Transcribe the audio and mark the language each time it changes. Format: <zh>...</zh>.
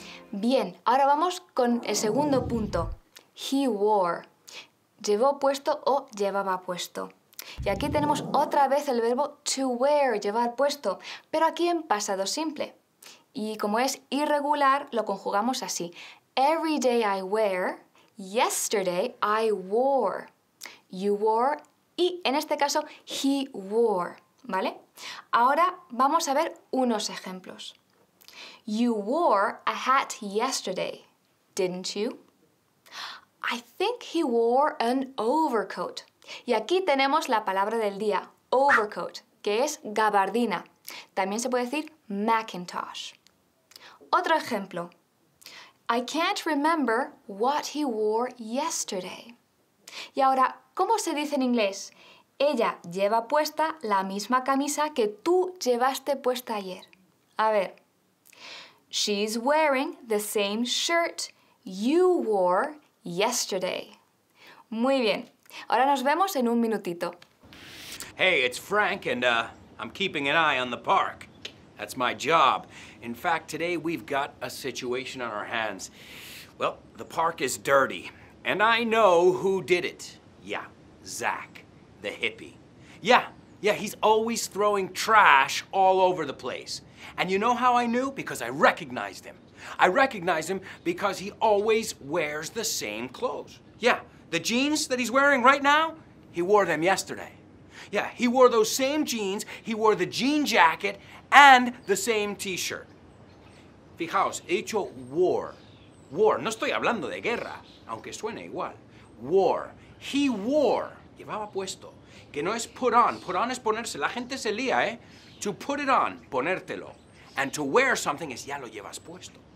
<es>Bien, ahora vamos con el segundo punto.</es> <en>He wore.</en> <es>Llevó puesto o llevaba puesto. Y aquí tenemos otra vez el verbo</es> <en>to wear,</en> <es>llevar puesto, pero aquí en pasado simple. Y como es irregular, lo conjugamos así.</es> <en>Every day I wear, yesterday I wore. You wore</en> <es>y en este caso</es> <en>he wore,</en> <es>¿vale? Ahora vamos a ver unos ejemplos.</es> <en>You wore a hat yesterday, didn't you? I think he wore an overcoat.</en> <es>Y aquí tenemos la palabra del día, overcoat, que es gabardina. También se puede decir Macintosh. Otro ejemplo.</es> <en>I can't remember what he wore yesterday.</en> <es>Y ahora, ¿cómo se dice en inglés? Ella lleva puesta la misma camisa que tú llevaste puesta ayer. A ver.</es> <en>She's wearing the same shirt you wore yesterday.</en> <es>Muy bien. Ahora nos vemos en un minutito.</es> <en>Hey, it's Frank, and I'm keeping an eye on the park. That's my job. In fact, today we've got a situation on our hands. Well, the park is dirty, and I know who did it. Yeah, Zach, the hippie. Yeah, he's always throwing trash all over the place. And you know how I knew? Because I recognized him. I recognized him because he always wears the same clothes. Yeah, the jeans that he's wearing right now, he wore them yesterday. Yeah, he wore those same jeans, he wore the jean jacket, and the same t-shirt.</en> <es>Fijaos, he dicho wore. Wore, no estoy hablando de guerra, aunque suene igual. Wore.</es> <en>He wore.</en> <es>Llevaba puesto. Que no es</es> <en>put on. Put on</en> <es>es ponerse. La gente se lía, ¿eh?</es> <en>To put it on,</en> <es>ponértelo.</es> <en>And to wear something</en> <es>es ya lo llevas puesto.</es>